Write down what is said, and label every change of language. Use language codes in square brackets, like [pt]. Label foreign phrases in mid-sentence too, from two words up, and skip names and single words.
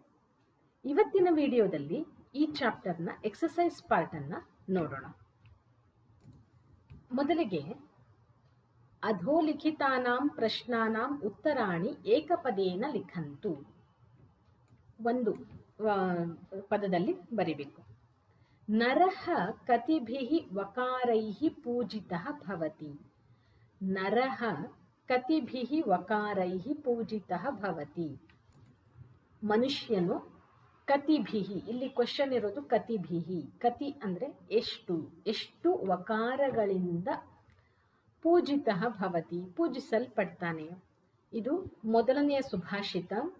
[kn] ಇವತ್ತಿನ ವಿಡಿಯೋದಲ್ಲಿ ಈ ಚಾಪ್ಟರ್ನ [en] exercise partನ್ನು [kn] ನೋಡೋಣ. [sa] ಮೊದಲಿಗೆ ಅಧೋಲಿಖಿತಾನಾಂ ಪ್ರಶ್ನಾನಾಂ ಉತ್ತರಾಣಿ ಏಕಪದೇನ ಲಿಖಂತು. [kn] ಒಂದು ಪದದಲ್ಲಿ ಬರಿಬೇಕು. [sa] ನರಃ ಕತಿಭಿಃ ವಕಾರೈಃ ಪೂಜಿತಃ ಭವತಿ. ನರಃ ಕತಿಭಿಃ ವಕಾರೈಃ ಪೂಜಿತಃ ಭವತಿ. [kn] ಮನುಷ್ಯನು ಕತಿಭಿಃ, ಇಲ್ಲಿ ಕ್ವಶನ್ ಇರೋದು ಕತಿಭಿಃ. ಕತಿ ಅಂದರೆ ಎಷ್ಟು ವಕಾರಗಳಿಂದ [sa] ಪೂಜಿತಃ ಭವತಿ, [kn] ಪೂಜಿಸಲ್ಪಡ್ತಾನೆ. ಇದು ಮೊದಲನೆಯ ಸುಭಾಷಿತ.